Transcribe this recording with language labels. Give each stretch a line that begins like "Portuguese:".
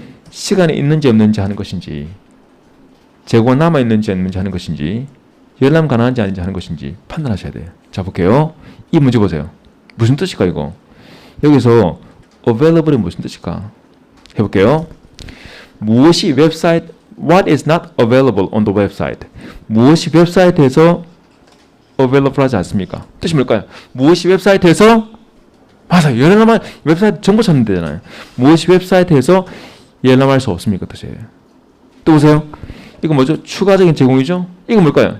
Korean: 시간이 있는지 없는지 하는 것인지, 재고가 남아있는지 없는지 하는 것인지, 열람 가능한지 아닌지 하는 것인지 판단하셔야 돼요. 자 볼게요. 이 문제 보세요. 무슨 뜻일까 이거? 여기서 available이 무슨 뜻일까? 해볼게요. 무엇이 웹사이트,
English: what is not available on the website?
Korean: 무엇이 웹사이트에서 available 하지 않습니까? 뜻이 뭘까요? 무엇이 웹사이트에서, 맞아요. 열람할, 웹사이트 정보 찾는 데잖아요. 무엇이 웹사이트에서 열람할 수 없습니까? 뜻이에요. 또 보세요. 이거 뭐죠? 추가적인 제공이죠? 이거 뭘까요?